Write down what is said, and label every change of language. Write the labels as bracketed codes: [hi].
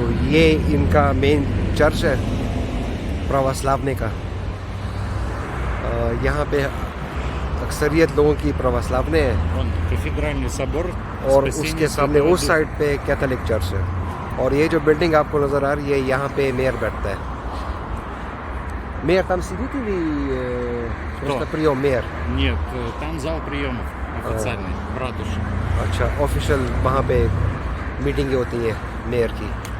[hi] ये इनका main church है प्रवास्लावने का। यहाँ पे अक्सरियत लोगों की प्रवास्लावने है [ru] Кафедральный собор. [hi] और उसके सामने उस साइड पे कैथोलिक चर्च है। और ये जो बिल्डिंग आपको नज़र आ रही है यहाँ पे मेयर बैठता है। [ru] Мэр там сидит или просто прием мэр? Нет, там зал приемов официальный, в ратуше. [hi] अच्छा, ऑफिशियल वहाँ पे मीटिंगें होती हैं मेयर की।